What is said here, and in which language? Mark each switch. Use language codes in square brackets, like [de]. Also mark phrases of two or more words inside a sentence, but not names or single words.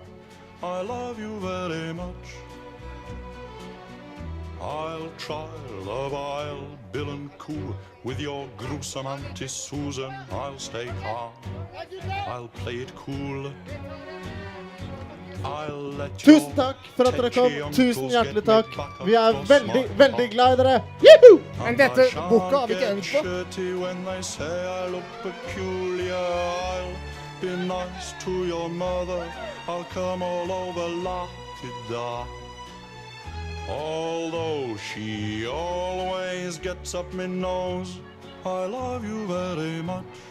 [en] I love you very much. I'll try the vile Bill and Coo with your gruesome Auntie Susan. I'll stay calm, I'll play it cool. I'll let [no] Tusen takk for at dere kom. Tusen hjertelig takk. Vi veldig, veldig glad i dere. Juhu! Men dette boka har vi ikke øvd på. [en] When they say I look peculiar, I'll be nice to your mother. I'll come all over la-ti-da. Although she always gets up my nose, I love you very much.